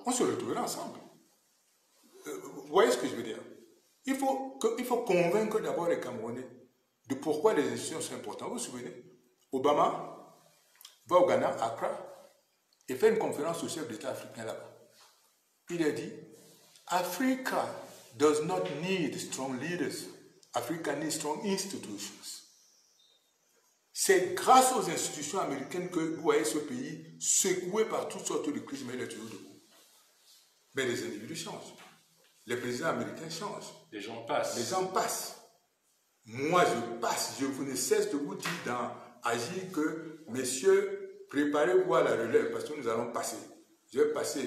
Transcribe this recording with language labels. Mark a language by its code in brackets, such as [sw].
[fr] On se retrouvera ensemble. Vous voyez ce que je veux dire? Il faut convaincre d'abord les Camerounais de pourquoi les institutions sont importantes. Vous vous souvenez, Obama va au Ghana, à Accra, et fait une conférence au chef d'État africain là-bas. [en] Il a dit, Africa does not need strong leaders. Africa needs strong institutions. [fr] C'est grâce aux institutions américaines que vous voyez ce pays secoué par toutes sortes de crises, mais il est toujours debout. Mais les individus changent. Les présidents américains changent. Les gens passent. Les gens passent. Moi, je passe. Je ne cesse de vous dire dans Agir que, messieurs, préparez-vous à la relève parce que nous allons passer. Je vais passer.